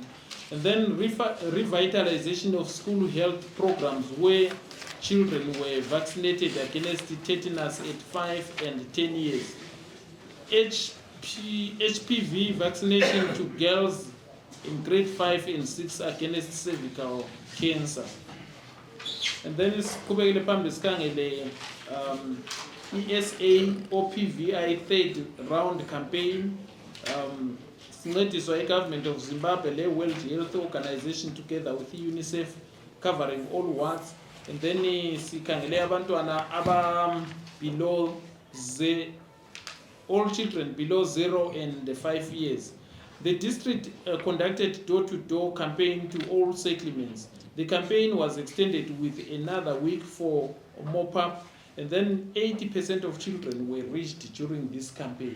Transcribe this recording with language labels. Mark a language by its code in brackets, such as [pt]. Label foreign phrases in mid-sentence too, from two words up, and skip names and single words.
[en] And then revitalization of school health programs where children were vaccinated against tetanus at 5 and 10 years. HPV vaccination to girls in grade 5 and 6 against cervical cancer. And then [nd] siqhubekele phambili sikhangele [en] ESA OPVI third round campaign. Sincediswa i-Government of Zimbabwe le-World Health Organization together with UNICEF covering all wards. And then [nd] sikhangele abantwana [en] below all children below 0 and 5 years. The district conducted door-to-door campaign to all settlements. The campaign was extended with another week for mop-up, and then 80% of children were reached during this campaign.